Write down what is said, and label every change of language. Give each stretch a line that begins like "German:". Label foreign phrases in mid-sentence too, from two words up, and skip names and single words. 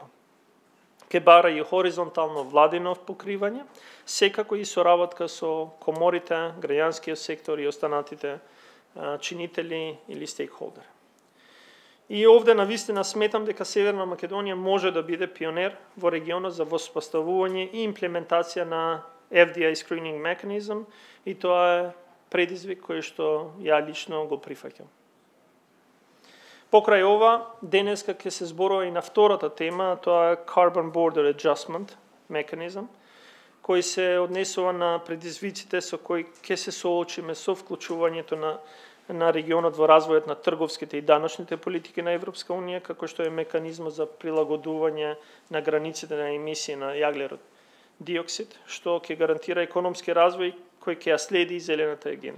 Macedonian: Ке бара и хоризонтално владино покривање, секако и соработка со коморите, граѓанскиот сектор и останатите чинители или стейкхолдери. И овде навистина сметам дека Северна Македонија може да биде пионер во регионот за воспоставување и имплементација на
English: FDI screening mechanism,
Macedonian: и тоа е предизвик кој што ја лично го прифаќам. Покрај ова, денеска ќе се зборува и на втората тема, тоа е
English: Carbon Border Adjustment Mechanism,
Macedonian: кој се однесува на предизвиците со кои ќе се соочиме со вклучувањето на регионот во развојот на трговските и даночните политики на Европска Унија, како што е механизмот за прилагодување на границите на емисија на јаглерод диоксид, што ќе гарантира економски развој кој ќе ја следи и зелената агенда.